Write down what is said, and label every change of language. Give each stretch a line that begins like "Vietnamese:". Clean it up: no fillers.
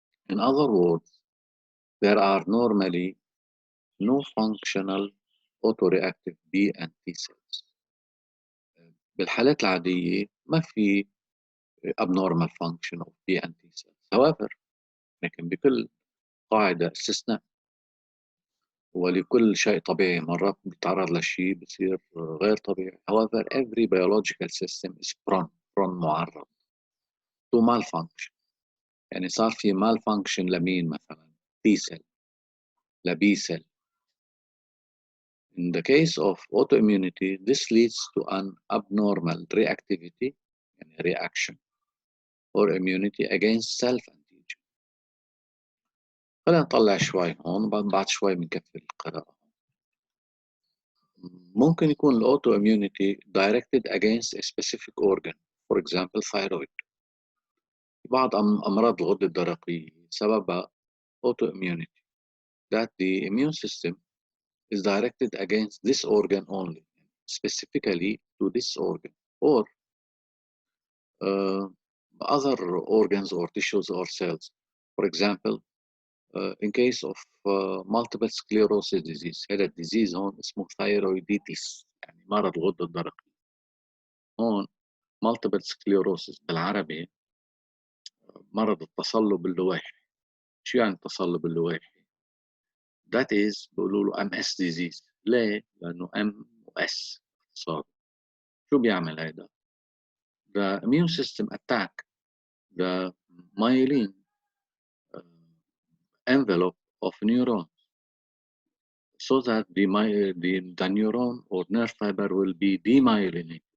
English: In other words, there are normally no functional autoreactive B and T cells.
Arabic: بالحالات العادية ما في
English: abnormal function of B and T cells.
Arabic: However, لكن بكل قاعدة استثناء، ولكل شيء طبيعي مرات بيتعرض لشيء بصير غير طبيعي.
English: However, every biological system is prone معرض to malfunction.
Arabic: يعني صار في malfunction لمين مثلا؟ T cell ل B cell.
English: In the case of autoimmunity, this leads to an abnormal reactivity يعني reaction or immunity against self-antigen.
Arabic: خلينا نطلع شوي هون بعد شوي بنكفي القراءة. ممكن يكون
English: autoimmunity directed against a specific organ, for example thyroid.
Arabic: بعض أمراض الغدة الدرقية سببها
English: autoimmunity, that the immune system is directed against this organ only, specifically to this organ, or other organs or tissues or cells. For example, in case of multiple sclerosis disease،
Arabic: هذا الديزيز هون اسمه thyroiditis، يعني مرض الغدة الدرقية. هون multiple sclerosis بالعربي مرض التصلب اللويحي. شو يعني التصلب اللويحي؟
English: That is
Arabic: بيقولوا له MS disease. ليه؟ لأنه M و S اختصار. شو بيعمل هيدا؟
English: The immune system attack the myelin envelope of neurons so that the neuron or nerve fiber will be demyelinated.